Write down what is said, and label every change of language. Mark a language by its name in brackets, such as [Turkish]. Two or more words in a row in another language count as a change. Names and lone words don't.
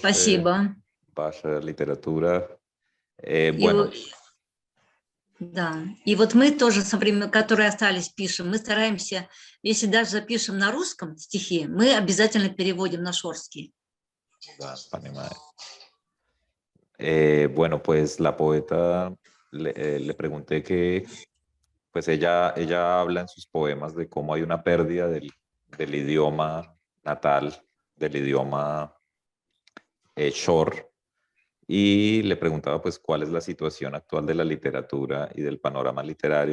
[Russian] Спасибо. ваша литература. И Bueno, да, и вот мы тоже, которые остались, пишем, мы стараемся, если даже запишем на русском стихи, мы обязательно переводим на шорский. да, понимаю. [Spanish] Bueno, pues la poeta le pregunté que, pues ella habla en sus poemas de cómo hay una pérdida del idioma natal, del idioma shor, y le preguntaba pues cuál es la situación actual de la literatura y del panorama literario.